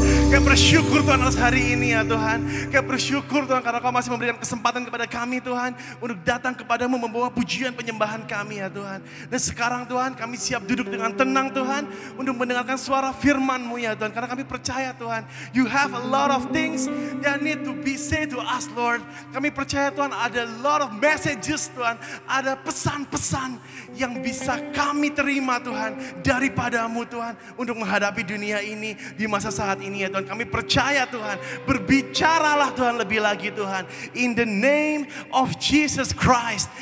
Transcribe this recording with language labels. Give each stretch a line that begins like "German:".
Indonesian: Kami bersyukur Tuhan atas hari ini ya Tuhan. Kami bersyukur Tuhan karena Kau masih memberikan kesempatan kepada kami Tuhan untuk datang kepadamu membawa pujian penyembahan kami ya Tuhan. Dan sekarang Tuhan kami siap duduk dengan tenang Tuhan untuk mendengarkan suara firman-Mu ya Tuhan. Karena kami percaya Tuhan,
English: You have a lot of things that need to be said to us Lord.
Indonesian: Kami percaya Tuhan ada
English: a lot of messages
Indonesian: Tuhan. Ada pesan-pesan yang bisa kami terima Tuhan daripada-Mu Tuhan untuk menghadapi dunia ini di masa saat ini ya Tuhan. Kami percaya Tuhan, berbicaralah Tuhan lebih lagi Tuhan.
English: In the name of Jesus Christ.